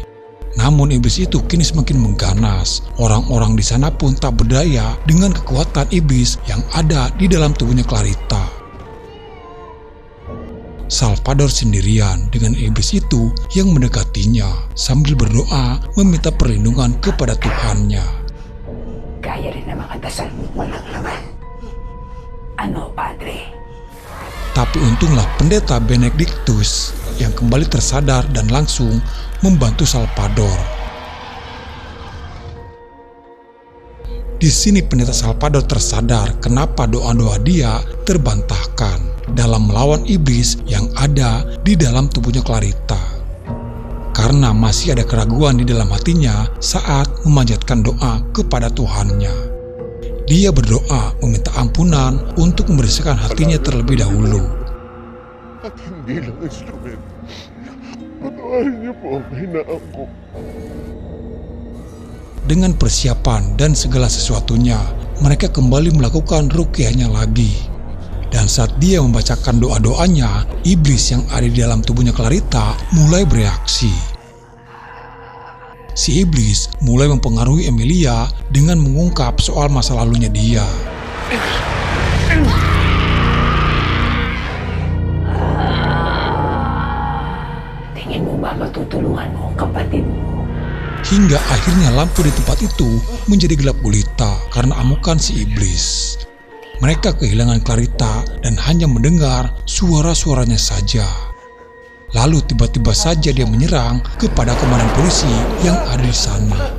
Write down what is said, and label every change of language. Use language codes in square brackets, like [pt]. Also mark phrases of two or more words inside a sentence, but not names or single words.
[id] Namun iblis itu kini semakin mengganas. Orang-orang di sana pun tak berdaya dengan kekuatan iblis yang ada di dalam tubuhnya Clarita. Salvador sendirian dengan iblis itu yang mendekatinya sambil berdoa meminta perlindungan kepada Tuhannya. [tl] Gaya rin ng mga dasal mo walang laman. Ano, Padre? [id] Tapi untunglah pendeta Benedictus yang kembali tersadar dan langsung membantu Salvador. Di sini pendeta Salvador tersadar kenapa doa-doa dia terbantahkan dalam melawan iblis yang ada di dalam tubuhnya Clarita. Karena masih ada keraguan di dalam hatinya saat memanjatkan doa kepada Tuhannya. Dia berdoa meminta ampunan untuk membersihkan hatinya terlebih dahulu. [tl] At hindi lang instrument. Patawarin niyo po ang kahinaan ko. [id] Dengan persiapan dan segala sesuatunya, mereka kembali melakukan ruqyahnya lagi. Dan saat dia membacakan doa-doanya, iblis yang ada di dalam tubuhnya Clarita mulai bereaksi. Si iblis mulai mempengaruhi Emilia dengan mengungkap soal masa lalunya dia. [tl] Tingin mo ba matutulungan mo ang kapatid mo? [id] Hingga akhirnya lampu di tempat itu menjadi gelap gulita karena amukan si iblis. Mereka kehilangan Clarita dan hanya mendengar suara-suaranya saja. Lalu tiba-tiba saja dia menyerang kepada komandan polisi yang ada di sana.